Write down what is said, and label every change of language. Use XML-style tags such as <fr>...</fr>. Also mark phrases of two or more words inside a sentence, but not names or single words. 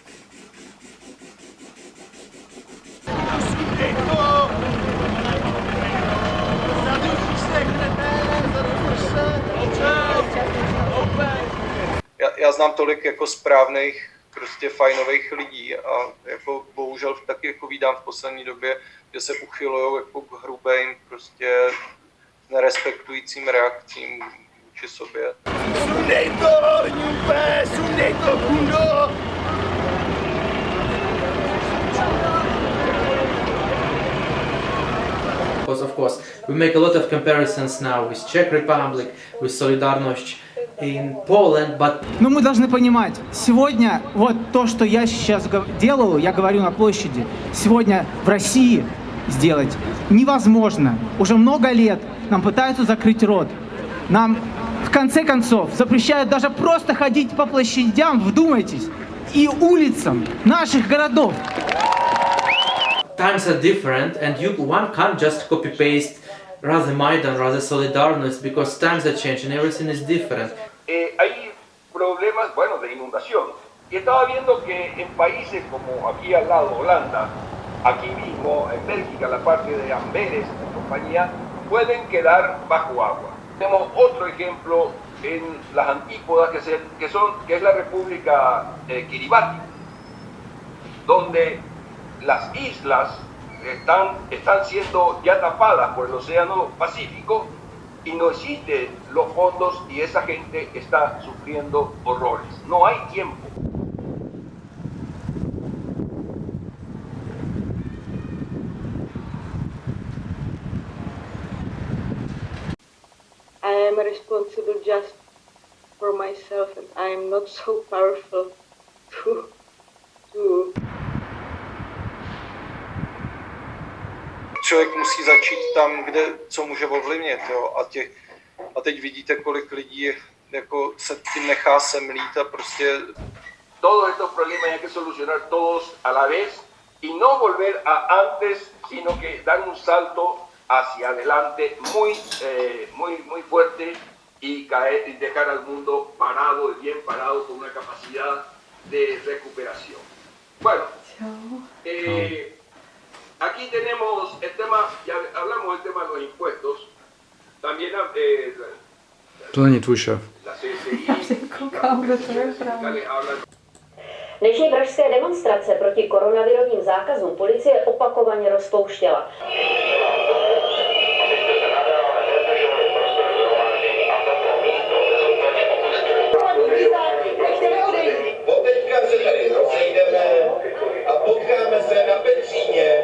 <cs>Já znám tolik jako správných, prostě fajnových lidí a jako bohužel taky jako vídám v poslední době, že se uchylujou jako k hrubým, prostě nerespektujícím reakcím vůči sobě.</cs> <en>Because of course we make a lot of comparisons now with Czech Republic, with Solidarność in Poland, but...</en> <ru>Но мы должны понимать, сегодня вот то, что я сейчас делаю, я говорю на площади, сегодня в России сделать невозможно. Уже много лет нам пытаются закрыть рот. Нам, в конце концов, запрещают даже просто ходить по площадям, вдумайтесь, и улицам наших городов.</ru> <en>Times are different, and one can't just copy-paste Raza Maidan, Raza Solidarność, because times are changing, everything is different.</en> <es>Hay problemas, bueno, de inundación. Y estaba viendo que en países como aquí al lado, Holanda, aquí mismo, en Bélgica, la parte de Amberes y compañía, pueden quedar bajo agua. Tenemos otro ejemplo en las antípodas que es la República Kiribati, donde las islas están siendo ya tapadas por el Océano Pacífico y no existen los fondos y esa gente está sufriendo horrores. No hay tiempo.</es> <en>I am responsible just for myself and I am not so powerful to</en> <cs>Člověk musí začít tam, kde co může ovlivnit, jo? A teď vidíte, kolik lidí jako se tím nechá semlít a prostě...</cs> <es>Todos estos problemas hay que solucionar todos a la vez y no volver a antes, sino que dar un salto hacia adelante muy fuerte y dejar al mundo parado, bien parado, con una capacidad de recuperación. Bueno, aquí tenemos el tema, ya hablamos del tema de los impuestos, también</es> <cs>To není tvůj šéf.</cs> <es>la CSI, hablan.</es> <cs>Dnešní pražské demonstrace proti koronavirovým zákazům policie opakovaně rozpouštěla. Teďka se tady rozejdeme a potkáme se na Petříně.</cs>